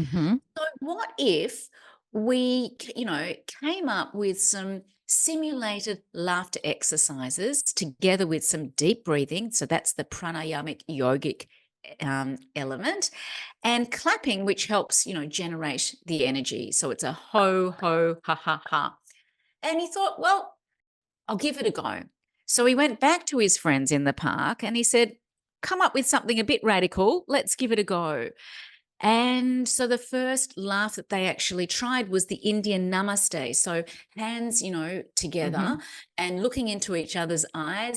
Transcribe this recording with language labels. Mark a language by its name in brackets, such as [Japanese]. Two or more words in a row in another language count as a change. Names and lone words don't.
[English] So what if we, came up with some simulated laughter exercises together with some deep breathing? So that's the pranayamic yogic element, and clapping, which helps, generate the energy. So it's a ho, ho, ha, ha, ha. And he thought, well, I'll give it a go. So he went back to his friends in the park and he said, come up with something a bit radical. Let's give it a go. And so the first laugh that they actually tried was the Indian namaste. So hands, together and looking into each other's eyes.